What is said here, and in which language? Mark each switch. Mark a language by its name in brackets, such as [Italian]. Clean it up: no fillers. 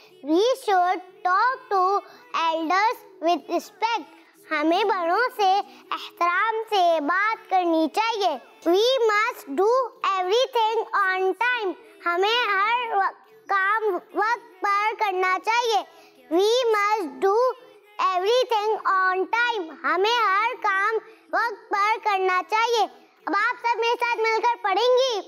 [English] We should talk to elders with respect. [Hindi] हमें बड़ों से एहतराम से बात करनी चाहिए। [English] We must do everything on time. [Hindi] हमें हर काम वक्त पर करना चाहिए। [English] We must do everything on time. [Hindi] हमें हर काम वक्त पर करना चाहिए। अब आप सब मेरे साथ मिलकर पढ़ेंगी।